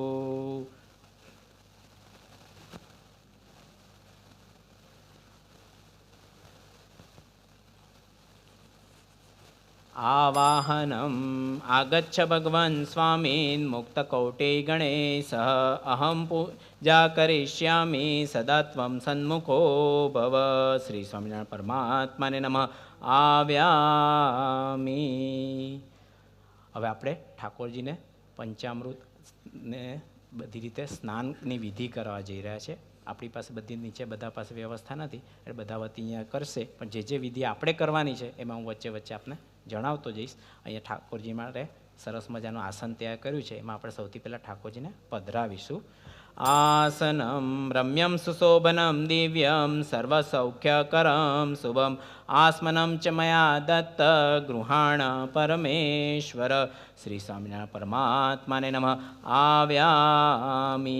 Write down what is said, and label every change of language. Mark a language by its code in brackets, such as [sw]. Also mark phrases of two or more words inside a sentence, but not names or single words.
[sa] आवाहनम् आगच्छ भगवन् स्वामीन् मुक्तकौटेयगणेशः अहं पूजा करिष्यामि सदा त्वं सन्मुखो भव। श्री स्वामिनारायण परमात्माने नमः આવ્યામિ। [gu] હવે આપણે ઠાકોરજીને પંચામૃત ને બધી રીતે સ્નાનની વિધિ કરવા જઈ રહ્યા છે। આપણી પાસે બધી નીચે બધા પાસે વ્યવસ્થા નથી એટલે બધા વતી અહીંયા કરશે, પણ જે જે વિધિ આપણે કરવાની છે એમાં હું વચ્ચે વચ્ચે આપને જણાવતો જઈશ। અહીંયા ઠાકોરજી માટે સરસ મજાનું આસન તૈયાર કર્યું છે, એમાં આપણે સૌથી પહેલાં ઠાકોરજીને પધરાવીશું। [sa] आसनं रम्यं सुशोभनं दिव्यं सर्वसौख्यकरं शुभम् आस्मनं च मया दत्त गृहाण परमेश्वर। श्री स्वामिनारायण परमात्माने नमः આવ્યામિ।